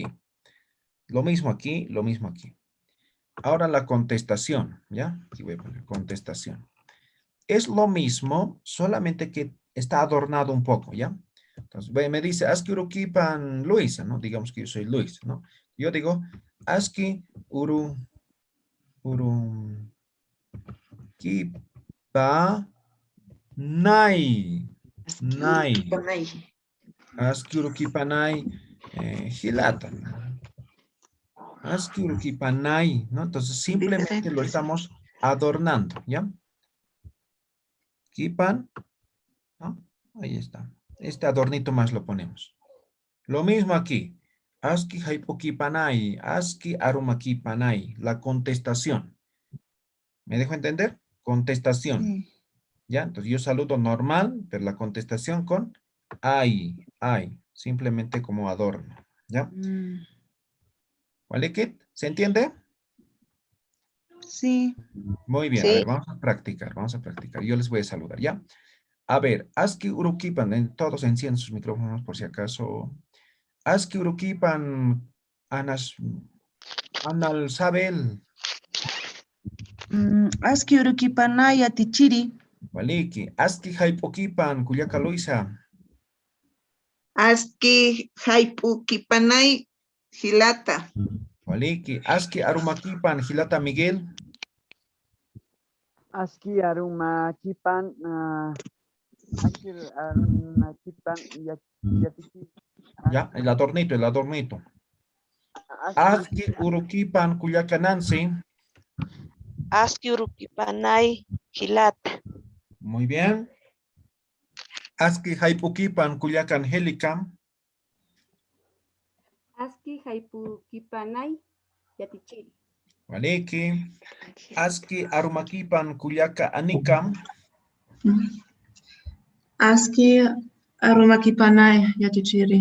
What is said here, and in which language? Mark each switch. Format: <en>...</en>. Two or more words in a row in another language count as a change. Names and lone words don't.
<es>Lo mismo aquí, lo mismo aquí. Ahora la contestación, ¿ya? Aquí voy a poner contestación. Es lo mismo, solamente que está adornado un poco, ¿ya? Entonces, me dice,</es> <ay>Aski urukipan Luisa, ¿no?</ay> <es>Digamos que yo soy Luis, ¿no? Yo digo,</es> <ay>Aski urukipa nai. Nai. Kipanay. Aski urukipanai hilata. Aski urukipanai,</ay> <es>¿no? Entonces, simplemente lo Diferentes. estamos adornando, ¿ya? Kipan, ¿no? Ahí está. Este adornito más lo ponemos. Lo mismo aquí.</es> <ay>Aski haipokipanai, aski arumakipanai.</ay> <es>La contestación. ¿Me dejo entender? Contestación. Sí. ¿Ya? Entonces yo saludo normal, pero la contestación con ay. Simplemente como adorno. ¿Ya? Mm, ¿Vale, Kit? ¿Se entiende? sí. Muy bien. A ver, Sí. vamos a practicar. Vamos a practicar. Yo les voy a saludar, ¿ya? A ver,</es> <ay>aski urukipan.</ay> <es>Todos encienden sus micrófonos por si acaso.</es> <ay>Aski urukipan anas anal sabel. Aski urukipanaya tichiri. Waliki. Aski haipokipan kuyaka Luisa. Aski haipu kipanay hilata. Waliki. Aski arumakipan hilata Miguel. Aski aruma kipan aski aruma kipan yatiki</ay> <es>Ya, el adornito, el adornito.</es> <ay>aski Aski urukipan kuyaka Nancy. Aski urukipanay hilata.</ay> <es>Muy bien.</es> <ay>Aski haipokipan kuyaka Angélica. Aski haipukipanay yatichiri. Waliki. Aski arumakipan kuyaka Anika. Aski arumakipanay yatichiri.</ay>